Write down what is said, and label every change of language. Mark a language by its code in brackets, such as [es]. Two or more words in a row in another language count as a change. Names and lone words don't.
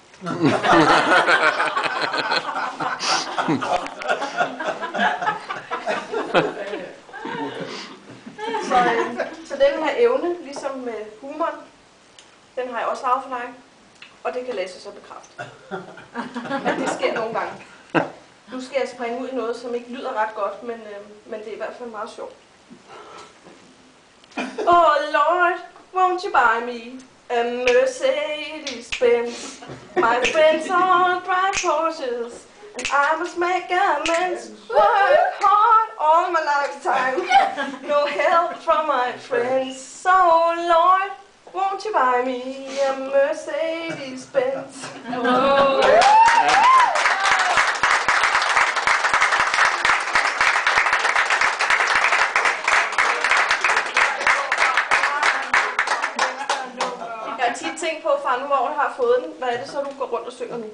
[da] Så den her evne, ligesom med humoren, den har jeg også arvet for dig. Og det kan Lasse så bekræfte. At det sker nogle gange. Nu skal jeg springe ud i noget, som ikke lyder ret godt, men det er i hvert fald meget sjovt. [en] Oh Lord, won't you buy me a Mercedes-Benz? My friends all drive Porsches, and I must make amends. Work hard all my lifetime, no help from my friends. So Lord, won't you buy me a Mercedes-Benz? Oh. [da] Jeg har tit tænkt på, far, nu hvor du har fået den, hvad er det så, du går rundt og synger nu?